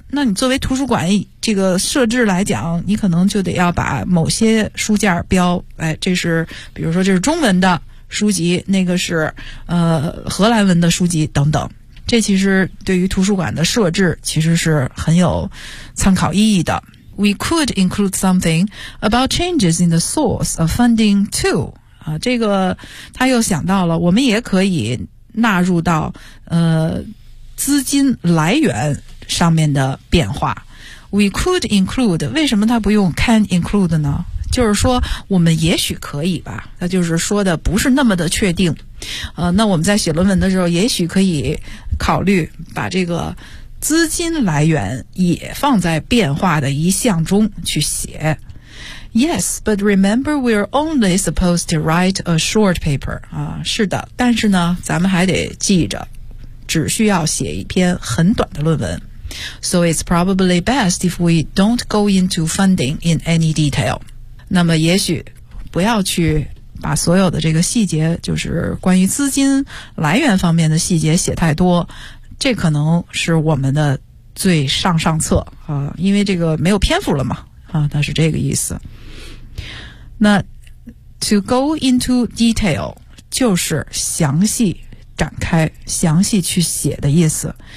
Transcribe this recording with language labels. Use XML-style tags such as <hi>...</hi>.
<zh>那你作为图书馆这个设置来讲，你可能就得要把某些书架标，哎，这是比如说这是中文的书籍，那个是荷兰文的书籍等等。这其实对于图书馆的设置其实是很有参考意义的。</zh> <en>We could include something about changes in the source of funding too.</en> <zh>这个他又想到了，我们也可以纳入到资金来源上面的变化。</zh> <en>We could include,</en> <zh>为什么它不用</zh> <en>can include</en> <zh>呢？就是说我们也许可以吧，它就是说的不是那么的确定。那我们在写论文的时候也许可以考虑把这个资金来源也放在变化的一项中去写。</zh> <en>Yes, but remember we're only supposed to write a short paper.</en> <zh>是的，但是呢咱们还得记着只需要写一篇很短的论文。</zh> <en>So it's probably best if we don't go into funding in any detail.</en> <zh>那么也许不要去把所有的这个细节，就是关于资金来源方面的细节写太多，这可能是我们的最上策，因为这个没有篇幅了嘛。那是这个意思。那</zh> <en>to go into detail</en> <zh>就是详细展开，详细去写的意思。</zh>